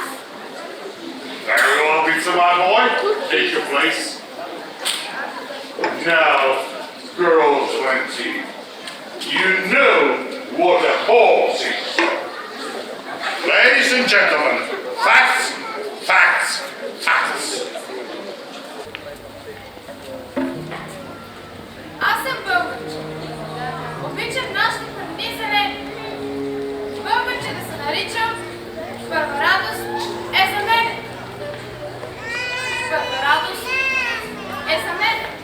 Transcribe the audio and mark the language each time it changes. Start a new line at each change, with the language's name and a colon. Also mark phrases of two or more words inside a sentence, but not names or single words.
English: Very well, pizza, my boy. Take your place. Now, girl 20, you know what a horse is. Ladies and gentlemen, facts, facts, facts.
Bulgarian: Аз съм българче. Обичам нашето хранисане. Българче да се наричам. Първа радост е за мен. Първа радост е за мен.